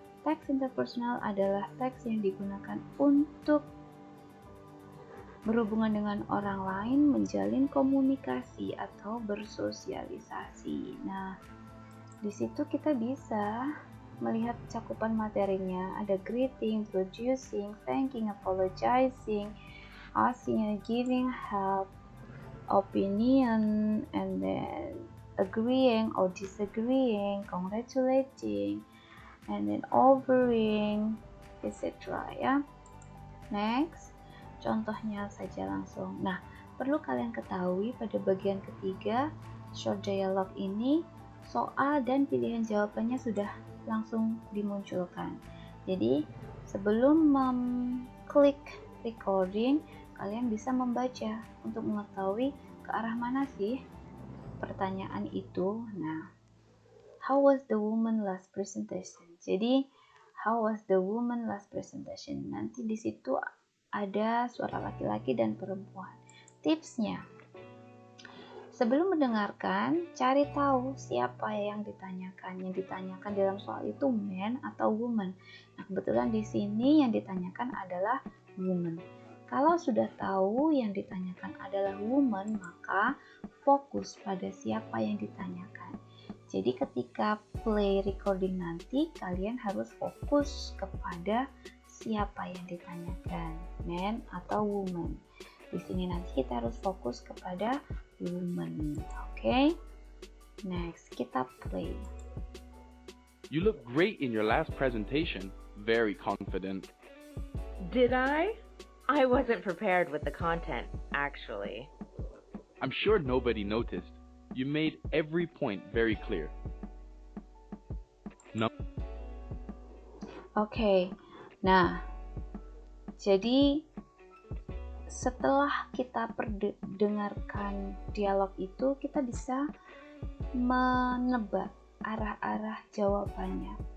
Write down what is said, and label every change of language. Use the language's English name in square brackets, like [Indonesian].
[Indonesian] Teks interpersonal adalah teks yang digunakan untuk berhubungan dengan orang lain, menjalin komunikasi atau bersosialisasi. Nah, di situ kita bisa melihat cakupan materinya. Ada [English] greeting, introducing, thanking, apologizing, asking and giving help, opinion, and then agreeing or disagreeing, congratulating, and then offering, etc. [Indonesian] ya. Next, contohnya saja langsung. Nah, perlu kalian ketahui pada bagian ketiga short dialogue ini soal dan pilihan jawabannya sudah langsung dimunculkan. Jadi, sebelum klik recording, kalian bisa membaca untuk mengetahui ke arah mana sih pertanyaan itu. [English] Nah, how was the woman last presentation? [Indonesian] Jadi, [English] how was the woman last presentation? [Indonesian] Nanti di situ ada suara laki-laki dan perempuan. Tipsnya, sebelum mendengarkan, cari tahu siapa yang ditanyakan. Yang ditanyakan dalam soal itu man atau woman. Nah, kebetulan di sini yang ditanyakan adalah woman. Kalau sudah tahu yang ditanyakan adalah woman, maka fokus pada siapa yang ditanyakan. Jadi ketika play recording nanti, kalian harus fokus kepada siapa yang ditanyakan, man atau woman. Di sini nanti kita harus fokus kepada woman. Okay? Next, kita play. [English] You look great in your last presentation. Very confident. Did I? I wasn't prepared with the content, actually. I'm sure nobody noticed. You made every point very clear. No. [Indonesian] Oke. Nah, jadi setelah kita dengarkan dialog itu, kita bisa menebak arah-arah jawabannya.